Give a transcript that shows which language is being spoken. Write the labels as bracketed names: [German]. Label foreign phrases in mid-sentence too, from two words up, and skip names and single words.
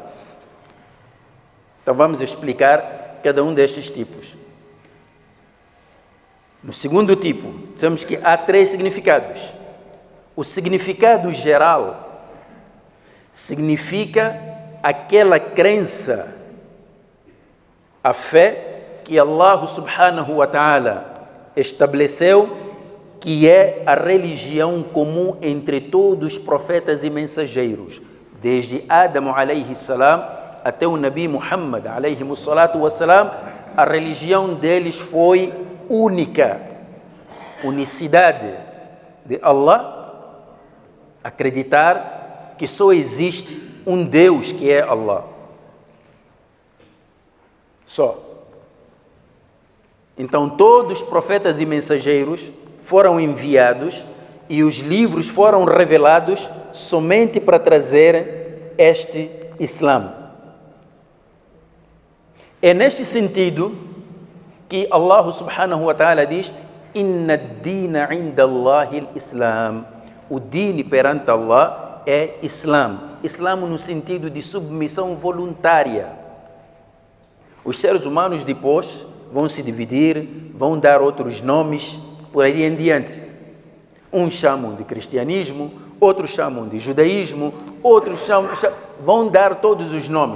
[Portuguese] Então vamos explicar cada um destes tipos. No segundo tipo, dizemos que há 3 significados. O significado geral significa aquela crença, a fé que Allah [Arabic] سبحانه وتعالى [Portuguese] estabeleceu, que é a religião comum entre todos os profetas e mensageiros, desde Adão [Arabic] عليه السلام [Portuguese] até o Nabi Muhammad [Arabic] عليه الصلاة والسلام. [Portuguese] A religião deles foi única, unicidade de Allah, acreditar que só existe um Deus que é Allah. Só. Então todos os profetas e mensageiros foram enviados e os livros foram revelados somente para trazer este Islã. É neste sentido que Allah [Arabic] سبحانه وتعالى [Portuguese] diz: [Arabic] إن الدين عند الله الإسلام. [Portuguese] O dini perante Allah é Islã. Islã no sentido de submissão voluntária. Os seres humanos depois vão se dividir, vão dar outros nomes, por aí em diante. Uns chamam de cristianismo, outros chamam de judaísmo, outros vão dar todos os nomes.